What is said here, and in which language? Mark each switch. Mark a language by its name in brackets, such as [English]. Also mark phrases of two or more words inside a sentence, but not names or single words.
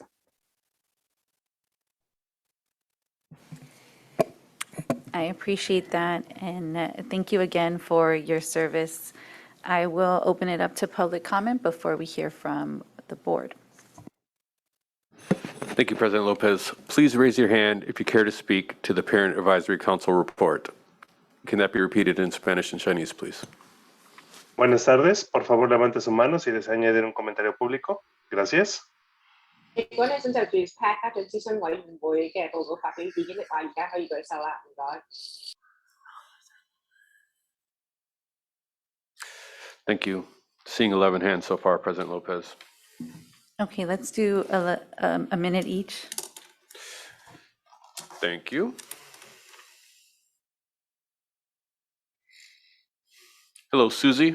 [English] I appreciate that, and thank you again for your service. I will open it up to public comment before we hear from the board. Thank you, President Lopez. Please raise your hand if you care to speak to the Parent Advisory Council report. Can that be repeated in Spanish and Chinese, please? [Spanish] Buenas tardes. Por favor, levante su mano si desea añadir un comentario público. Gracias. [Cantonese] 如果你想就住 PAC 家長諮詢委員會嘅報告發表意見的話，而家可以舉手啦，唔該。 [English] Thank you. Seeing 11 hands so far, President Lopez. Okay, let's do a minute each. Thank you. Hello, Susie.